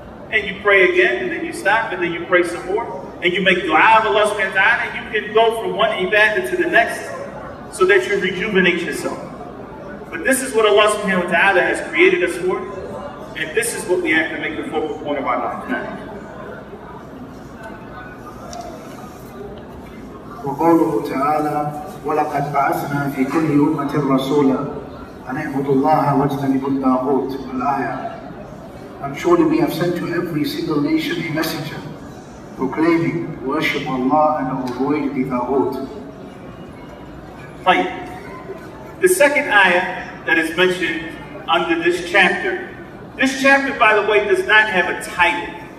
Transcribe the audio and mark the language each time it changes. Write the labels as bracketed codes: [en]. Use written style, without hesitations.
[en] And you pray again and then you stop, and then you pray some more. And you make dua of Allah subhanahu wa ta'ala, and you can go from one ibadah to the next so that you rejuvenate yourself. But this is what Allah subhanahu wa ta'ala has created us for, and this is what we have to make the focal point of our life. [ar] وقوله تعالى ولقد بعثنا في كل أمة رسولا أن اعبدوا الله واجتنبوا الطاغوت الآية. [en] And surely we have sent to every single nation a messenger proclaiming worship Allah and avoid the taghut. Right. The second ayah that is mentioned under this chapter, by the way, does not have a title.